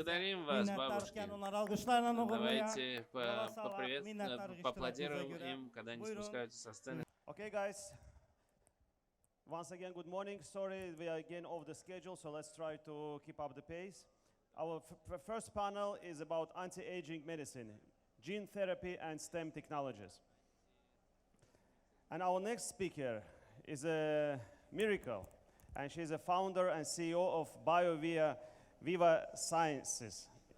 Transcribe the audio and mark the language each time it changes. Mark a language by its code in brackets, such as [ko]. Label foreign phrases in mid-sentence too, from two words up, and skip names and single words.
[ru] Благодарим вас, бабушки. [az] Minnətdarkən onları alqışlarla uğurlayaq. [ru] Давайте [az] Yola salaq, minnətdarıq iştirakınıza [ru] поаплодируем [az] görə. [ru] им, когда они [az] Buyurun. [ru] спускаются со сцены. [en] Okay, guys. Once again, good morning. Sorry, we are again off the schedule, so let's try to keep up the pace. Our first panel is about anti-aging medicine, gene therapy, and STEM technologies. And our next speaker is a miracle, and she's a founder and CEO of Viva Sciences.